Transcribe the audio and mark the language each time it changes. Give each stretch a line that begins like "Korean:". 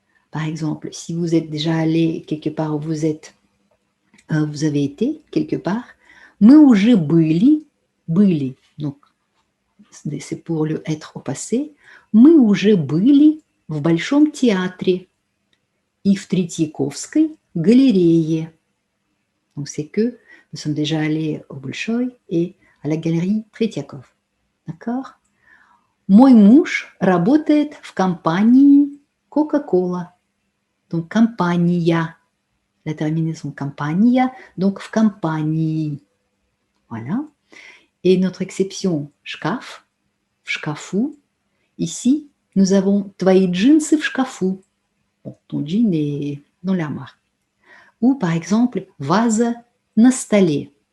French: Par exemple, si vous êtes déjà allé quelque part où vous avez été quelque part,
Russian: мы уже были,
French: donc c'est pour le être au passé,
Russian: мы уже были в Большом театре и в Третьяковской галерее.
French: Donc c'est que nous sommes déjà allés au Bolchoï et à la galerie Третьяков. D'accord?
Russian: Мой муж работает в компании Coca-Cola.
French: Donc компания, la terminaison компания, donc
Russian: в компании.
French: Voilà. Et notre exception шкаф,
Russian: в шкафу.
French: Ici, nous avons
Russian: твои джинсы в шкафу.
French: Bon, ton jean est dans l'armoire. Ou par exemple, vase на stolé.